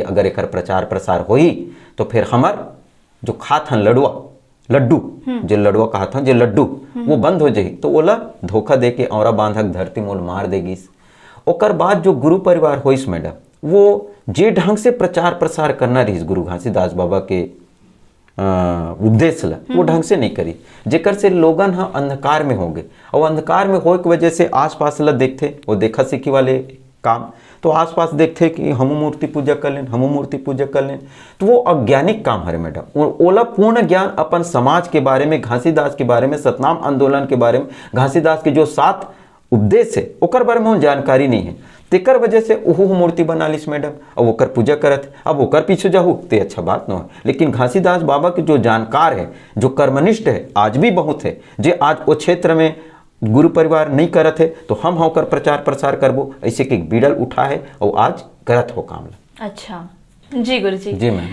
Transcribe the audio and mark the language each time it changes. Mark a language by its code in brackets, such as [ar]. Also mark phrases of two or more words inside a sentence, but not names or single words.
[hne] अगर एकर प्रचार प्रसार होई तो फिर हमार जो खात हन लड्डू जो लड़ुआ कहा था जो लड्डू वो बंद हो जाही। तो ओला धोखा दे के औरा बांधक धरती मोल मार देगिस। ओकर बाद जो गुरु परिवार होइस मैडम वो जे ढंग से प्रचार प्रसार करना रहीस गुरु घासीदास बाबा के उपदेश ला वो ढंग से नहीं करी, जेकर से लोगन हाँ अंधकार में हो गए। और अंधकार में होए की वजह से आसपास ला देखते वो देखा सीखी वाले काम तो आसपास देखते कि हम मूर्ति पूजा कर लें तो वो अज्ञानिक काम हरे मैडम। ओला पूर्ण ज्ञान अपन समाज के बारे में, घासीदास के बारे में, सतनाम आंदोलन के बारे में, घासीदास के जो 7 उपदेश है ओकर बारे में जानकारी नहीं है। तेकर वजह से ओहू मूर्ति बना लिस मैडम और ओकर पूजा करत। अब ओकर पीछे जाहू ते अच्छा बात न हो। लेकिन घासीदास बाबा के जो जानकार है, जो कर्मनिष्ठ है, आज भी बहुत है। जे आज वो क्षेत्र में गुरु परिवार नहीं करत है तो हम होकर प्रचार प्रसार करबो। ऐसे के बीड़ल उठा है और आज करत हो काम ला। अच्छा जी गुरुजी। जी मैम।